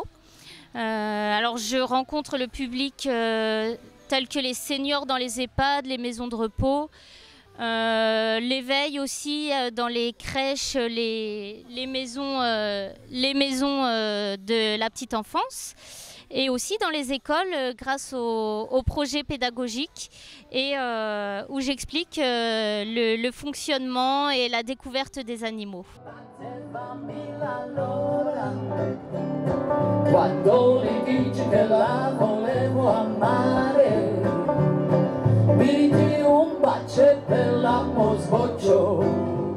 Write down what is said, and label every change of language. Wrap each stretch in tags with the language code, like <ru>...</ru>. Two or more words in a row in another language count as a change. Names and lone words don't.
<fr>Alors je rencontre le public tel que les seniors dans les EHPAD, les maisons de repos, l'éveil aussi dans les crèches, les maisons de la petite enfance. Et aussi dans les écoles grâce au projet pédagogique et où j'explique le fonctionnement et la découverte des animaux.</fr> <it>Quando le dici che la volevo amare, mi diti un bacio e per l'amor sbocciò.</it>